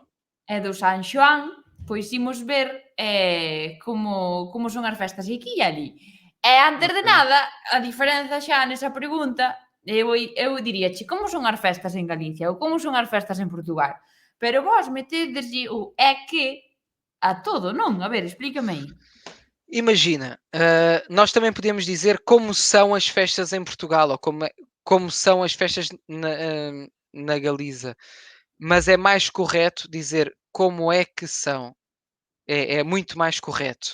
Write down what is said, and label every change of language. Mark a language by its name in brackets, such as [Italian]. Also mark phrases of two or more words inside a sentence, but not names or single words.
[Galician] e do San Xoán, pois imos ver como son as festas aquí e ali. E antes de Ok. nada, a diferenza xa nesa pregunta, eu diríache como son as festas en Galicia ou como son as festas en Portugal. Pero vós metedeslle o é que a todo, non? A ver, explícame aí. [Portuguese] Imagina, nós também podemos dizer como são as festas em Portugal ou como são as festas na Galiza, mas é mais correto dizer como é que são. É muito mais correto.